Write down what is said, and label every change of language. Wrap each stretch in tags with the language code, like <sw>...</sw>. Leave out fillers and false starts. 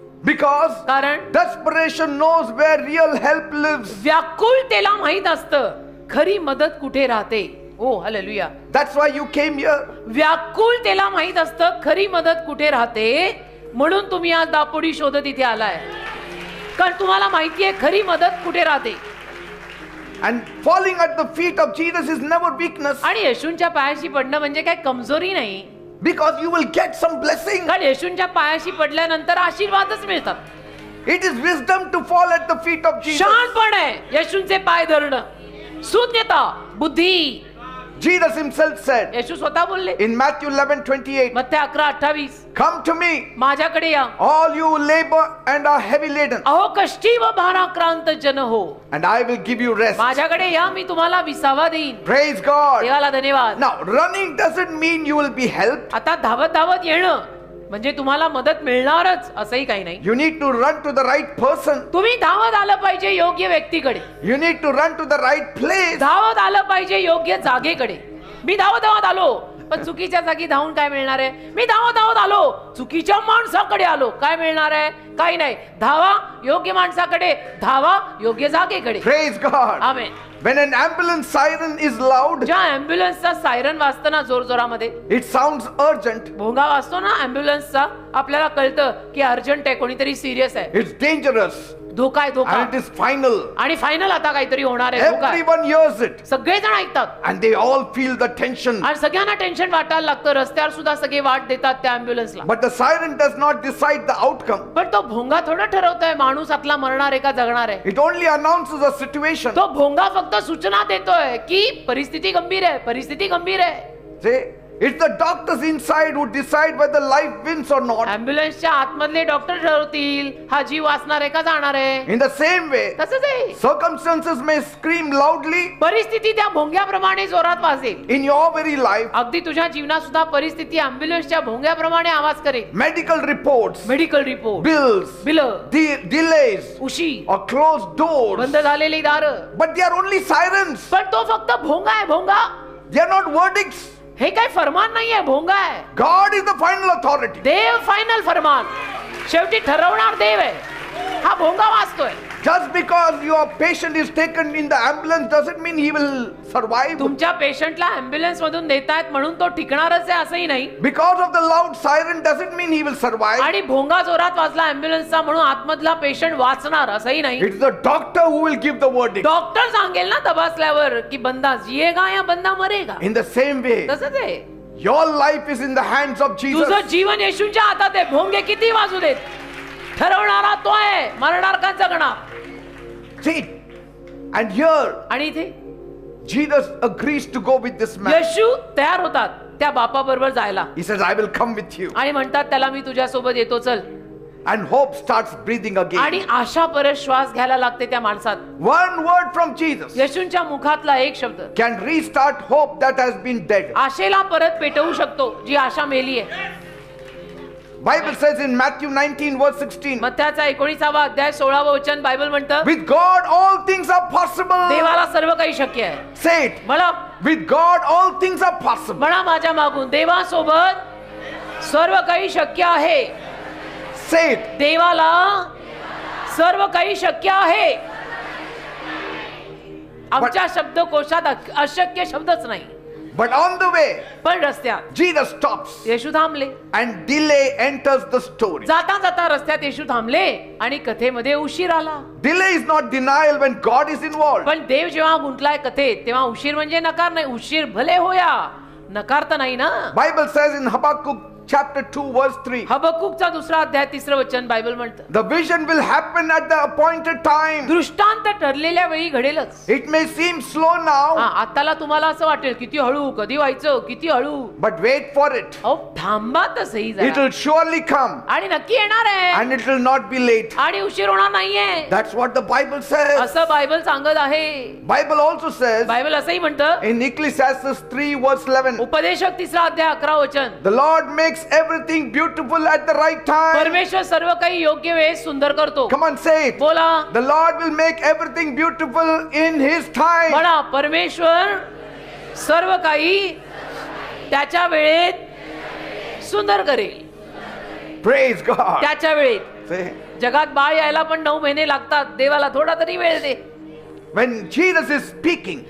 <en>because</en> <mr>कारण</mr> <en>desperation knows where real help lives.</en> <mr>व्याकुळतेला माहित असतं खरी मदत कुठे राहते. ओ hallelujah.</mr> <en>That's why you came here.</en> <mr>व्याकुळतेला माहित असतं खरी मदत कुठे राहते, म्हणून तुम्ही आज दापोडी शोधत इथे आलाय, कारण तुम्हाला माहितीये खरी मदत कुठे राहते.</mr> <en>And falling at the feet of Jesus is never weakness,</en> <mr>आणि येशूंच्या पायाशी पडणं म्हणजे काय कमजोरी नाही,</mr> <en>because you will get some blessing.</en> <mr>कारण येशूंच्या पायाशी पडल्यानंतर आशीर्वादच मिळतात.</mr> <en>It is wisdom to fall at the feet of Jesus.</en> <mr>शहाणपण आहे येशूंचे पाय धरणं, सुज्ञता, बुद्धी.</mr> <en>Jesus himself said</en> <mr>येशू स्वतः बोलले</mr> <en>in Matthew 11:28,</en> <mr>Matte 11:28,</mr> <en>come to me,</en> <mr>माझ्याकडे या</mr> <en>all you who labor and are heavy laden,</en> <mr>अहो कष्टी व भाराक्रांत जन हो,</mr> <en>and I will give you rest.</en> <mr>माझ्याकडे या मी तुम्हाला विसावा देईन.</mr> <en>Praise God.</en> <mr>देवाला धन्यवाद.</mr> <en>Now, running doesn't mean you will be helped.</en> <mr>आता धावत धावत येणं म्हणजे तुम्हाला मदत मिळणारच असंही काही नाही.</mr> <en>You need to run to the right person.</en> <mr>तुम्ही धावत आलं पाहिजे योग्य व्यक्तीकडे,</mr> <en>You need to run to the right place.</en> <mr>धावत आलं पाहिजे योग्य जागेकडे. मी धावत धावत आलो पण चुकीच्या जागी धावून काय मिळणार आहे. मी धावत धावत आलो चुकीच्या माणसाकडे आलो, काय मिळणार आहे. काही नाही. धावा योग्य माणसाकडे, धावा योग्य जागेकडे.</mr> <en>Praise God.</en> <mr>Amen.</mr> <en>When an ambulance siren is loud,</en> <mr>ज्या अँब्युलन्सचा सायरन वाजतो ना जोरजोरामध्ये,</mr> <en>it sounds urgent.</en> <mr>भोंगा वाजतो ना अँब्युलन्सचा, आपल्याला कळतं की अर्जंट आहे, कोणीतरी सिरियस आहे,</mr> <en>It's dangerous</en> <mr>धोका आहे, धोका.</mr> <en>and it is final.</en> <mr>आणि फायनल आता काहीतरी होणार आहे, धोका आहे.</mr> <en>Everyone hears it</en> <mr>सगळेजण ऐकतात</mr> <en>and they all feel the tension.</en> <mr>आणि सगळ्यांना टेन्शन वाटायला लागतं. रस्त्यावर सुद्धा सगळे वाट देतात त्या अँब्युलन्सला.</mr> <en>But the siren does not decide the outcome.</en> <mr>पण तो भोंगा थोडं ठरवतोय माणूस आतला मरणार आहे का जगणार आहे.</mr> <en>It only announces a situation.</en> <mr>तो भोंगा फक्त सूचना देतोय की परिस्थिती गंभीर आहे, परिस्थिती गंभीर आहे.</mr> <en>See, it's the doctors inside who decide whether life wins or not.</en> <mr>अँब्युलन्सच्या आतमधले डॉक्टर ठरवतील हा जीव वाचणार आहे का जाणार आहे.</mr> <en>In the same way,</en> <mr>तसंच आहे.</mr> <en>circumstances may scream loudly</en> <mr>परिस्थिती त्या भोंग्याप्रमाणे जोरात वाजेल.</mr> <en>in your very life.</en> <mr>अगदी तुझ्या जीवनात सुद्धा परिस्थिती अँब्युलन्सच्या भोंग्याप्रमाणे आवाज करेल.</mr> <en>Medical reports,</en> <mr>medical report,</mr> <en>bills,</en> <mr>bill,</mr> <en>delays,</en> <mr>उशी,</mr> <en>or closed doors.</en> <mr>बंद झालेली दारं.</mr> <en>But they are only sirens.</en> <mr>पण तो फक्त भोंगा आहे. भोंगा</mr> <en>They are not verdicts.</en> <mr>हे काय फरमान नाहीये, भोंगा आहे.</mr> <en>God is the final authority.</en> <mr>Dev final फरमान, शेवटी ठरवणार देव आहे. हा भोंगा वाजतोय.</mr> <en>Just because your patient is taken in the ambulance doesn't mean he will survive.</en> <mr>तुमच्या पेशंटला अँब्युलन्स मधून देतायत म्हणून तो टिकणारच आहे असंही नाही.</mr> <en>Because of the loud siren doesn't mean he will survive.</en> <mr>आणि भोंगा जोरात वाजला अँब्युलन्सचा म्हणून आतमधला पेशंट वाचणार असंही नाही.</mr> <en>It's the doctor who will give the verdict.</en> <mr>Doctor सांगेल ना तपासल्यावर की</mr> <hi>बंदा जिएगा या बंदा मरेगा.</hi> <en>In the same way,</en> <mr>तसंच आहे.</mr> <en>your life is in the hands of Jesus.</en> <mr>तुझं जीवन येशूंच्या हातात आहे. भोंगे किती वाजू देत, ठरवणारा तो आहे, मरणार का जगणार.</mr> <en>See, and here</en> <mr>आणि इथे</mr> <en>Jesus agrees to go with this man.</en> <mr>येशू तयार होतात त्या बापा बरोबर जायला</mr> <en>He says, I will come with you.</en> <mr>आणि म्हणतात त्याला मी तुझ्या सोबत येतो चल.</mr> <en>And hope starts breathing</en> <mr>आणि</mr> <en>again.</en> <mr>आशा परत श्वास घ्यायला लागते त्या माणसात.</mr> <en>One word from Jesus</en> <mr>येशूंच्या मुखातला एक शब्द</mr> <en>can restart hope that has been dead.</en> <mr>आशेला परत पेटवू शकतो जी आशा मेली आहे.</mr> <en>Bible says in Matthew 19 verse 16,</en> <mr>मत्थ्याचा 19वा अध्याय 16व वचन बायबल म्हणतं,</mr> <en>with God all things are possible.</en> <mr>देवाला सर्व काही शक्य आहे.</mr> <en>Say it.</en> <mr>म्हणा,</mr> <en>With God all things are possible.</en> <mr>म्हणा माझ्या मागून, देवासोबत सर्व काही शक्य आहे.</mr> <en>Say it.</en> <mr>देवाला सर्व काही शक्य आहे. आमच्या शब्दकोशात अशक्य शब्दच नाही.</mr> <en>But on the way,</en> <mr>पण रस्त्यात</mr> <en>Jesus stops</en> <mr>येशू थांबले.</mr> <en>and delay enters the story.</en> <mr>जाता जाता रस्त्यात येशू थांबले आणि कथेमध्ये उशीर आला.</mr> <en>Delay is not denial when God is involved.</en> <mr>पण देव जेव्हा गुंतलाय कथेत तेव्हा उशीर म्हणजे नकार नाही. उशीर भले होया, नकार तर नाही ना.</mr> <en>Bible says in Habakkuk chapter 2 verse 3.</en> <mr>हबक्कूकचा 2रा अध्याय 3रं वचन बायबल म्हणतं,</mr> <en>The vision will happen at the appointed time.</en> <mr>दृष्टांत ठरलेल्या वेळी घडेलच.</mr> <en>It may seem slow now,</en> <mr>आताला तुम्हाला असं वाटेल किती हळू, कधी व्हायचं, किती हळू.</mr> <en>but wait for it.</en> <mr>अहो थांबा तसही</mr> <en>It</en> <mr>जरा,</mr> <en>will surely come</en> <mr>आणि नक्की येणार आहे,</mr> <en>and it will not be late.</en> <mr>आणि उशीर होणार नाहीये,</mr> <en>That's what the Bible says.</en> <mr>असं बायबल सांगत आहे.</mr> <en>Bible also says</en> <mr>बायबल असंही म्हणतं,</mr> <en>in Ecclesiastes 3 verse 11,</en> <mr>उपदेशक 3रा अध्याय 11 वचन,</mr> <en>the Lord makes everything beautiful at the right time.</en> <mr>परमेश्वर सर्व काही योग्य वेळेस सुंदर करतो.</mr> <en>Come on, say it.</en> <mr>बोला,</mr> <en>The Lord will make everything beautiful in His time.</en> <mr>म्हणा, परमेश्वर सर्व काही त्याच्या वेळेत सुंदर करेल.</mr> <en>Praise God.</en> <mr>त्याच्या वेळेत.</mr> <en>Say,</en> <mr>जगात बाळ यायला पण 9 महिने लागतात, देवाला थोडा तरी वेळ दे.</mr> <en>when Jesus is speaking,</en>